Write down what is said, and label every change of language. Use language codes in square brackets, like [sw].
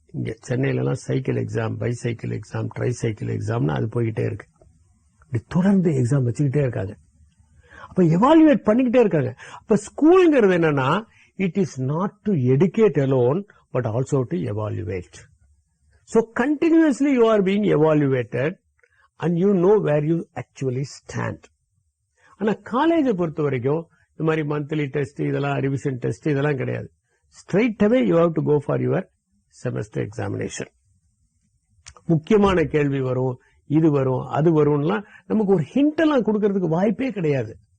[ta] இங்க சென்னையில எல்லாம் cycle exam, bicycle exam, try cycle எக்ஸாம்னு அது போய்கிட்டே இருக்கு. இப்படி தொடர்ந்து எக்ஸாம் வச்சுக்கிட்டே இருக்காங்க. அப்ப எவாலுவேட் பண்ணிக்கிட்டே இருக்காங்க. அப்ப ஸ்கூல்ங்கிறது என்னன்னா, [en] It is not to educate alone but also to evaluate. So continuously you are being evaluated and you know where you actually stand. [ta] ஆனா காலேஜை பொறுத்த வரைக்கும் இந்த மாதிரி மந்த்லி டெஸ்ட், இதெல்லாம் ரிவிஷன் டெஸ்ட் இதெல்லாம் கிடையாது. [en] Straight away you have to go for your semester examination. [ta] முக்கியமான கேள்வி வரும், இது வரும், அது வரும்லாம் நமக்கு ஒரு ஹிண்ட் எல்லாம் கொடுக்கறதுக்கு வாய்ப்பே கிடையாது.